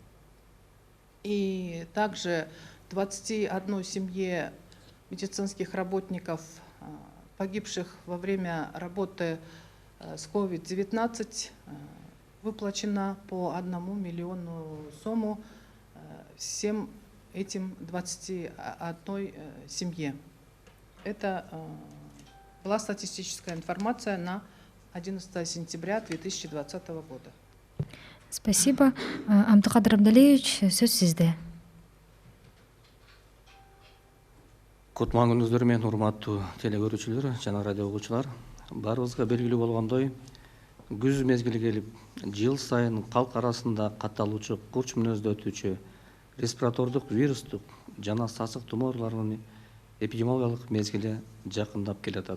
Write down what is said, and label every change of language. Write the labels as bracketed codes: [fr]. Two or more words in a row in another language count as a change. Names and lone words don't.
[ru] И также 21 семье медицинских работников, погибших во время работы с COVID-19, выплачено по 1 миллиону сому всем этим 21 семье. Это была статистическая информация на 11 сентября 2020 года. Спасибо. [ky] Абдыкадыр Абдалиевич, сөз сизде. Кутман күнүңүздөр менен урматтуу телегөрүүчүлөр жана радио угуучулар. Баарыбызга белгилүү болгондой, күз мезгили келип, жыл сайын калк арасында катталуучу курч мүнөздө өтүүчү респиратордук вирустук жана сасык тумоо ооруларынын эпидемиологиялык мезгили жакындап келатат.